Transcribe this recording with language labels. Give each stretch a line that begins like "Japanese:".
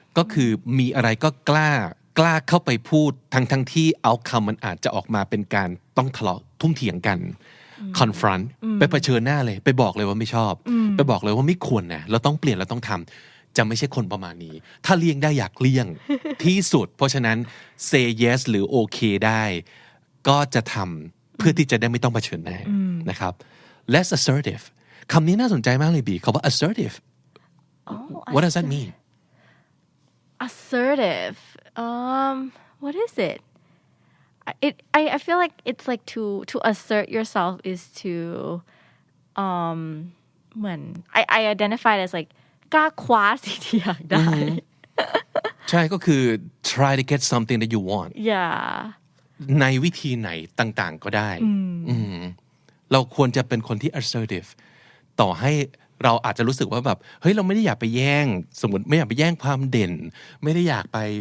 Thai: ก็คือมีอะไรก็กล้าเข้าไปพูดทั้งที่เอาคำมันอาจจะออกมาเป็นการต้องทะเลาะทุ่มเถียงกัน confront ไปเผชิญหน้าเลยไปบอกเลยว่าไม่ชอบไปบอกเลยว่าไม่ควรนะเราต้องเปลี่ยนเราต้องทำจะไม่ใช่คนประมาณนี้ถ้าเลี่ยงได้อยากเลี่ยง ที่สุดเพราะฉะนั้น say yes หรือ okay ได้ก็จะทำเพื่อที่จะได้ไม่ต้องเผชิญหน้านะครับ less assertive คำนี้น่าสนใจมากเลยบีคำว่า assertive
English: what does that mean assertive what is it I feel like it's like to assert yourself is to
Thai: เหมือน
English: I identify it as like
Thai: กล้าคว้าสิ่งที่อยากได้ ใช่ก็คือ
English: try to get something that you want yeah
Thai: ในวิธีไหนต่างๆก็ได้เราควรจะเป็นคนที่ assertive ต่อให้เราอาจจะรู้สึกว่าแบบเฮ้ยเราไม่ได้อยากไปแย่งสมมติไม่อยากไปแย่งความเด่นไม่ได้อยากไป